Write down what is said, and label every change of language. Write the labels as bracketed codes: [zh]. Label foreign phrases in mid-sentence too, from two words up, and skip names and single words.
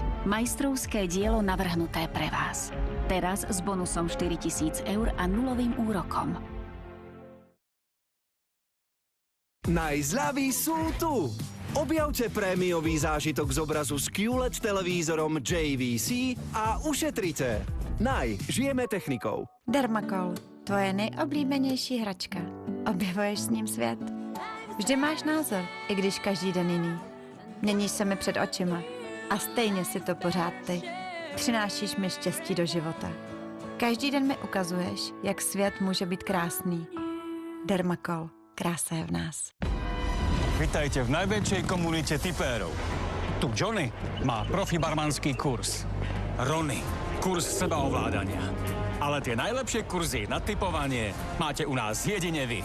[sk] Majstrovské dielo navrhnuté pre vás. Teraz s bonusom 4 000 eur a nulovým úrokom. Najzľavy sú tu! Objavte prémiový zážitok z obrazu s QLED televízorom JVC a ušetrite. Žijeme technikou. [cs] Dermacol, tvoje nejoblíbenější hračka. Objevuješ s ním svět? Vždy máš názor, i když každý den jiný. Měníš se mi před očima a stejně si to pořád ty. Přinášíš mi štěstí do života. Každý den mi ukazuješ, jak svět může být krásný. Dermacol, krása je v nás. [sk] Vitajte v najväčšej komunite tipérov. Tu Johnny má profibarmanský kurz. Ronny, kurz sebaovládania. Ale tie najlepšie kurzy na tipovanie máte u nás jedine vy.